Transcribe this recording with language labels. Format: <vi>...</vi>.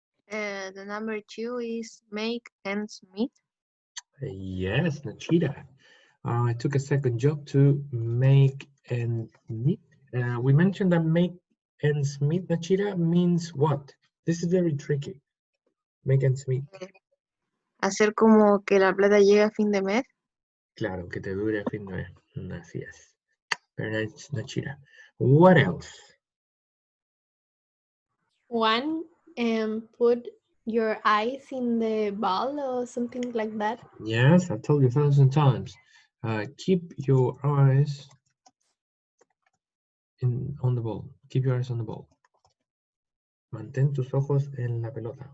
<en>The number 2 is make ends meet. Yes, Nachira. I took a second job to make ends meet. We mentioned that make ends meet, Nachira, means what? This is very tricky. Make ends meet.</en> <es>Hacer como que la plata llegue a fin de mes. Claro, que te dure a fin de mes. Así es.</es> <en>Very nice, Nachira. What else? One, put your eyes in the ball or something like that. Yes, I told you 1,000 times. Keep your eyes on the ball. Keep your eyes on the ball.</en> <es>Mantén tus ojos en la pelota.</es>